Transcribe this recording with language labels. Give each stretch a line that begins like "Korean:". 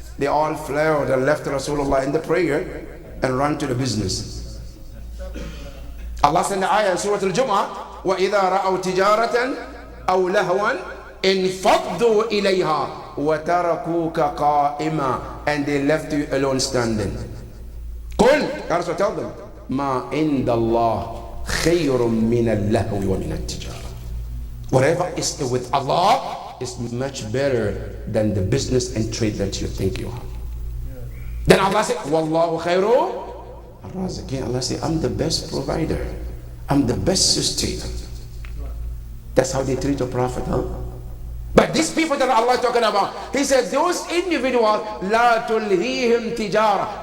English: They all fled and left Rasulullah in the prayer and ran to the business. Allah sent the ayah in Surah Al-Jum'ah,
Arabic: وَإِذَا رَأَوْا تِجَارَةً أَوْ لَهْوًا انفضوا إليها وتركوك قائما,
English: and they left you alone standing.
Arabic: قل,
English: Ya Rasul, tell them,
Arabic: ما عند الله خير من اللهو ومن التجارة.
English: Whatever is with Allah is much better than the business and trade that you think you have. Then Allah said,
Arabic: Wallahu khairu ar-raziqin.
English: Allah said, I'm the best provider. I'm the best sustainer. That's how they treat a prophet, huh? But these people that Allah is talking about, he said, those individuals,
Arabic: la tulhihim tijara.